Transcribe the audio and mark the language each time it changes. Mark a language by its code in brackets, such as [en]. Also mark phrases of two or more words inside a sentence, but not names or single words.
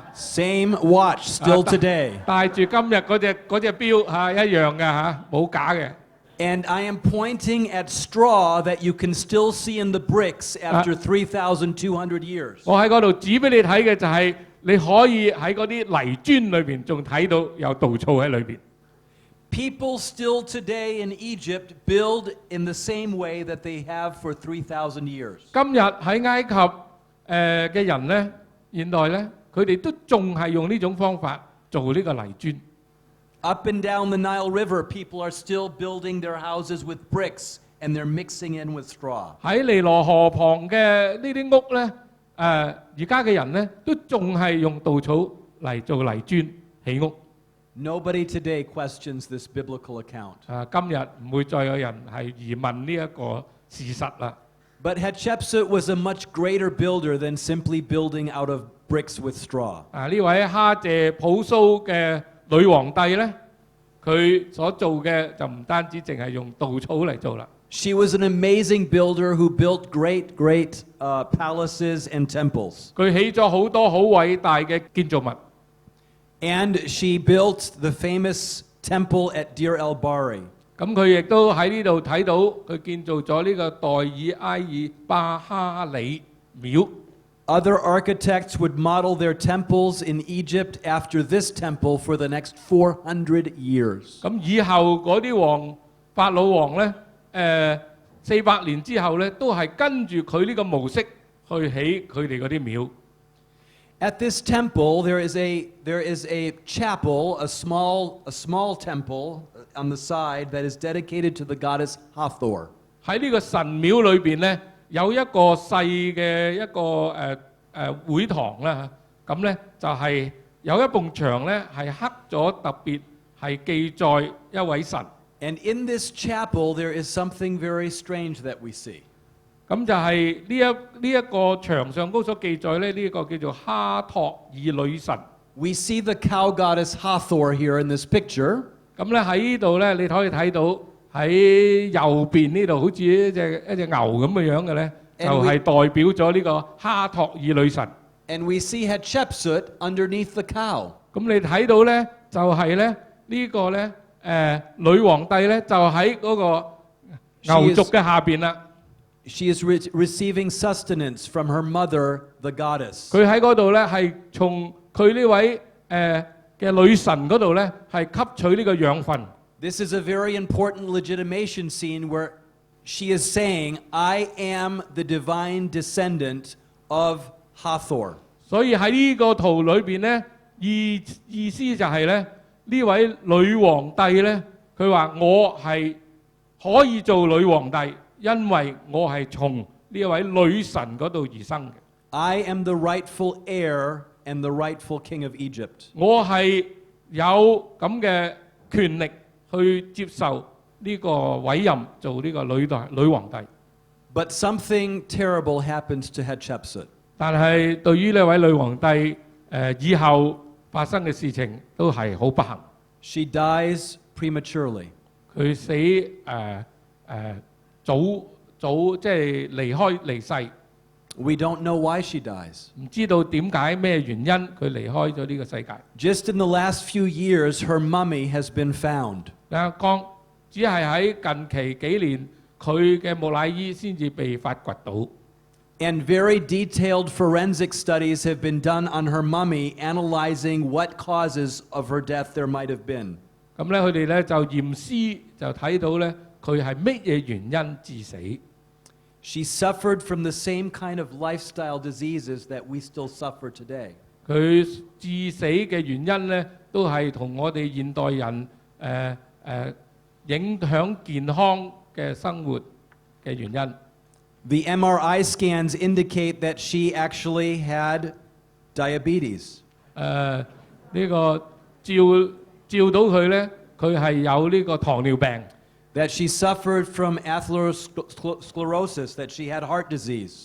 [en] Same watch still today. [yue] 戴住今日嗰隻錶一樣嘅冇假嘅。 [en] And I am pointing at straw that you can still see in the bricks after 3,200 years. [yue] 我喺嗰度指俾你睇嘅就係你可以喺嗰啲泥磚裏邊仲睇到有稻草喺裏邊。 [en] People still today in Egypt build in the same way that they have for 3,000 years. [yue] 今日喺埃及嘅人咧，現代咧，佢哋都仲係用呢種方法做呢個泥磚。 [en] Up and down the Nile River, people are still building their houses with bricks, and they're mixing in with straw. [yue] 喺尼羅河旁嘅呢啲屋咧，而家嘅人咧都仲係用稻草嚟做泥磚起屋。 [en] Nobody today questions this biblical account. [yue] 今日唔會再有人係疑問呢一個事實啦。 [en] But Hatshepsut was a much greater builder than simply building out of bricks with straw. [yue] 呢位哈謝普蘇嘅女皇帝呢，佢所做嘅就唔單止淨係用稻草嚟做啦。 [en] She was an amazing builder who built great palaces and temples. [yue] 佢起咗好多好偉大嘅建造物。 [en] And she built the famous temple at Deir el-Bahri. [yue] 咁佢亦都喺呢度睇到佢建造咗呢個代爾埃爾巴哈里廟。 [en] Other architects would model their temples in Egypt after this temple for the next 400 years. [yue] 咁以後嗰啲法老王呢，400年之後呢，都係跟住佢呢個模式去起佢哋嗰啲廟。 [en] At this temple, there is a chapel, a small temple on the side that is dedicated to the goddess Hathor. [yue] 喺呢個神廟裏邊呢，有一個細嘅一個會堂啦，咁呢就係有一埲牆呢係刻咗特別係記載一位神。 [en] And in this chapel, there is something very strange that we see. [yue] 咁就係呢一個牆上高所記載咧，呢個叫做哈托爾女神。 [en] We see the cow goddess Hathor here in this picture. [yue] 咁咧喺呢度咧，你可以睇到喺右邊呢度好似一隻牛咁嘅樣嘅咧，就係代表咗呢個哈托爾女神。 [en] And we see Hatshepsut underneath the cow. [yue] 咁你睇到咧，就係咧呢個咧女皇帝咧，就喺嗰個牛族嘅下邊啦。 [en] She is receiving sustenance from her mother, the goddess. [yue] 佢喺嗰度咧，係從佢呢位嘅女神嗰度咧，係吸取呢個養分。 [en] This is a very important legitimation scene where she is saying, "I am the divine descendant of Hathor." [yue] 所以喺呢個圖裏邊咧，意思就係咧，呢位女皇帝咧，佢話我係可以做女皇帝。因為我係從呢一位女神嗰度而生嘅。 [en] I am the rightful heir and the rightful king of Egypt. [yue] 我係有咁嘅權力去接受呢個委任做呢個女皇帝。 [en] But something terrible happens to Hatshepsut. [yue] 但係對於呢位女皇帝以後發生嘅事情都係好不幸。 [en] She dies prematurely. [yue] 佢死早即係離世。 [en] We don't know why she dies. [yue] 唔知道點解咩原因佢離開咗呢個世界。 [en] Just in the last few years, her mummy has been found. [yue] 只係喺近期幾年，佢嘅木乃伊先至被發掘到。 [en] And very detailed forensic studies have been done on her mummy, analyzing what causes of her death there might have been. [yue] 咁咧，佢哋咧就驗屍就睇到咧。佢係乜嘢原因致死 [en] She suffered from the same kind of lifestyle diseases that we still suffer today. [yue] 佢致死嘅原因咧，都係同我哋現代人影響健康嘅生活嘅原因。 [en] The MRI scans indicate that she actually had diabetes. [yue] 呢個照到佢咧，佢係有呢個糖尿病。 [en] That she suffered from atherosclerosis, that she had heart disease.